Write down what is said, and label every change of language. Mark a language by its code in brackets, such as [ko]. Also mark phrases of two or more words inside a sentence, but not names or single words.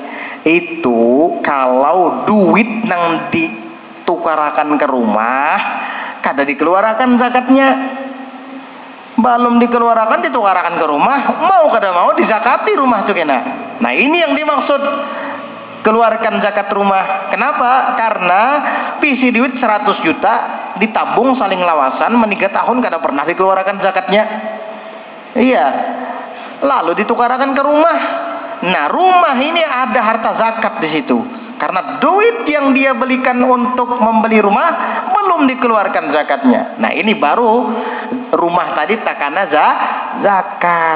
[bjn] Itu kalau duit nang ditukarakan ke rumah kada dikeluarkan zakatnya. Belum dikeluarkan ditukarakan ke rumah, mau kada mau dizakati rumah tuh kena. [id] Nah, ini yang dimaksud keluarkan zakat rumah. [bjn] Kenapa? Karena pisi duit 100 juta ditabung saling lawasan, meniga tahun kada pernah dikeluarkan zakatnya. [id] Iya, lalu ditukarkan ke rumah. Nah, rumah ini ada harta zakat di situ, karena duit yang dia belikan untuk membeli rumah belum dikeluarkan zakatnya. [bjn] Nah, ini baru rumah tadi takana zakat.